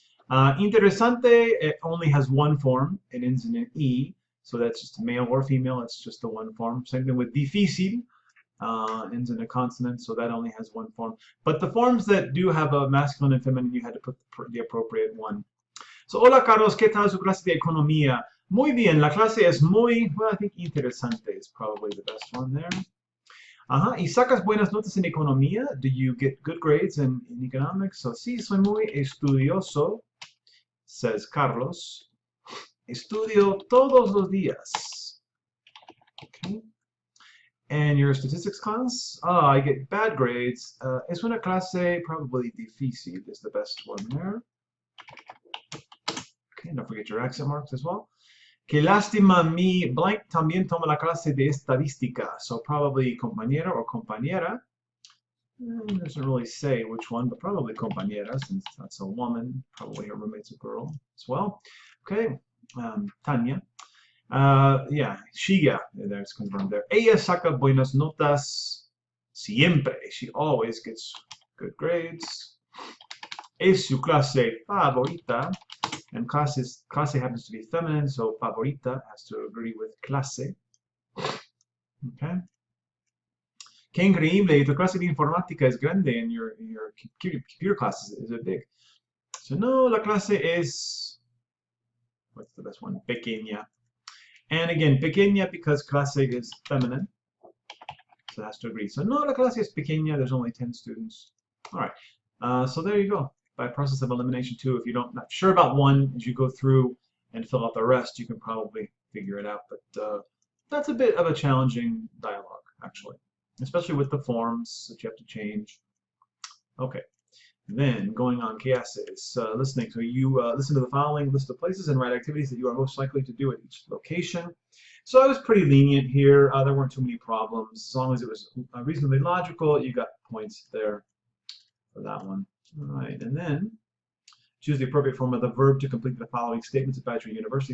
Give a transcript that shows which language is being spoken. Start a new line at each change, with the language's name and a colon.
English: Interesante, it only has one form. It ends in an E, so that's just male or female. It's just the one form. Same thing with difícil. Ends in a consonant, so that only has one form. But the forms that do have a masculine and feminine, you had to put the appropriate one.
Spanish: So, hola Carlos, ¿qué tal su clase de economía? Muy bien, la clase es muy,
English: well, I think interesante is probably the best one there.
Spanish: ¿Y sacas buenas notas en economía?
English: Do you get good grades in economics?
Spanish: So, sí, soy muy estudioso,
English: says Carlos.
Spanish: Estudio todos los días.
English: Okay. And your statistics class? I get bad grades.
Spanish: Es una clase
English: probably difícil is the best one there. Okay, don't forget your accent marks as well.
Spanish: Que lástima, mi blank también toma la clase de estadística.
English: So probably compañera or compañera. It doesn't really say which one, but probably compañera since that's a woman. Probably her roommate's a girl as well. Okay, Tanya. Yeah, Shiga, there's confirmed there.
Spanish: Ella saca buenas notas siempre.
English: She always gets good grades.
Spanish: Es su clase favorita.
English: And clase happens to be feminine, so favorita has to agree with clase.
Spanish: Okay. Qué increíble, tu clase de informática es grande
English: and your computer class is big.
Spanish: So no, la clase es,
English: what's the best one?
Spanish: Pequeña.
English: And again, pequeña because clase is feminine. So it has to agree. So
Spanish: no, la clase es pequeña,
English: there's only 10 students. All right, so there you go. By process of elimination too, if you're not sure about one, as you go through and fill out the rest, you can probably figure it out. But that's a bit of a challenging dialogue, actually, especially with the forms that you have to change. Okay, then going on,
Spanish: ¿qué haces?
English: Listening. So you listen to the following list of places and write activities that you are most likely to do at each location. So I was pretty lenient here. There weren't too many problems. As long as it was reasonably logical, you got points there for that one. All right, and then choose the appropriate form of the verb to complete the following statements about your university.